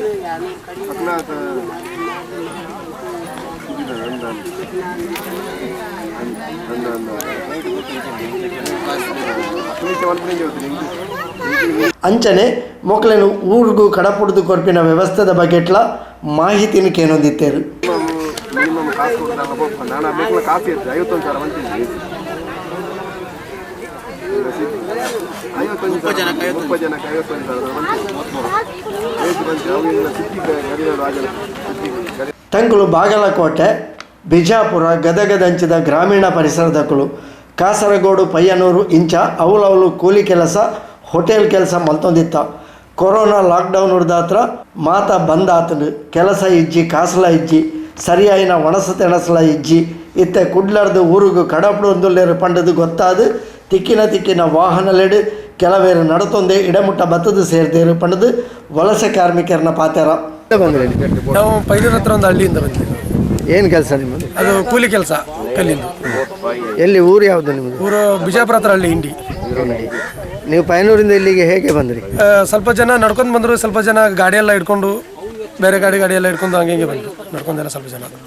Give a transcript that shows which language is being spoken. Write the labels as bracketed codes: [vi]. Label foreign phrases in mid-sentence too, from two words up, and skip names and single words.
[tcy] ಅಂಚನೆ ಮೊಕ್ಕಳನ್ನು ಊರಿಗೂ ಕಡಪುಡ್ದು ಕೊರ್ಪಿನ ವ್ಯವಸ್ಥೆದ ಬಗ್ಗೆಟ್ಲ ಮಾಹಿತಿನ ಕೇನೊಂದಿತ್ತೇರು. [kn] ಮಿನಿಮಮ್ ಕಾಸು ಕೊಡ್ತಾರೆ. ನಾನು ಆ ಬೇಕಲ್ಲ ಕಾಫಿ ಇರ್ತದೆ 51,000 ಬಂತಿದ್ದೆ. 30 ಜನಕ್ಕೆ 51,000 [tcy] ತಂಗುಲು ಬಾಗಲಕೋಟೆ, ಬಿಜಾಪುರ, ಗದಗದಂಚಿದ ಗ್ರಾಮೀಣ ಪರಿಸರದಕ್ಕಳು ಕಾಸರಗೋಡು, ಪಯ್ಯನೂರು ಇಂಚ ಅವಲವಲು ಕೂಲಿ ಕೆಲಸ, ಹೋಟೆಲ್ ಕೆಲಸ ಮಲ್ತೊಂದಿತ್ತ. ಕೊರೋನಾ ಲಾಕ್ಡೌನ್ ಹಿಡ್ದಾತ್ರ ಮಾತ ಬಂದಾತನು ಕೆಲಸ ಇಜ್ಜಿ ಕಾಸಲ ಇಜ್ಜಿ ಸರಿಯಾಯಿನ ಒಣಸು ತೆಣಸಲ ಇಜ್ಜಿ ಇತ್ತೆ ಕುಡ್ಲರ್ದು ಊರಿಗೂ ಕಡಪಡೊಂದುಲ್ಲೇರು ಪಂಡದು ಗೊತ್ತಾದು ತಿಕ್ಕಿನ ವಾಹನಲೆಡು ಕೆಲವೇರು ನಡತೊಂದೆ ಇಡಮುಟ್ಟ ಬತ್ತದು ಸೇರ್ದೇರು ಪಂಡದು ವಲಸೆ ಕಾರ್ಮಿಕರನ್ನ ಪಾತ್ಯಾರ. [kn] ನಾವು ಪೈಲೂರ ಹತ್ರ ಒಂದು ಹಳ್ಳಿಯಿಂದ ಬಂದಿದ್ದೀವಿ. ಏನು ಕೆಲಸ ನಿಮ್ಮದು? ಅದು ಕೂಲಿ ಕೆಲಸ ಕಲ್ಲಿಂದು. ಎಲ್ಲಿ ಊರು ಯಾವುದು ನಿಮ್ಮದು? ಊರು ಬಿಜಾಪುರ ಹತ್ರ ಹಳ್ಳಿ ಇಂಡಿ. ನೀವು ಪೈನೂರಿಂದ ಇಲ್ಲಿಗೆ ಹೇಗೆ ಬಂದ್ರಿ? ಸ್ವಲ್ಪ ಜನ ನಡ್ಕೊಂಡು ಬಂದರು, ಸ್ವಲ್ಪ ಜನ ಗಾಡಿಯೆಲ್ಲ ಇಟ್ಕೊಂಡು ಬೇರೆ ಗಾಡಿಯೆಲ್ಲ ಇಟ್ಕೊಂಡು ಹಂಗೆ ಬಂದರು ನಡ್ಕೊಂಡೆಲ್ಲ ಸ್ವಲ್ಪ ಜನ.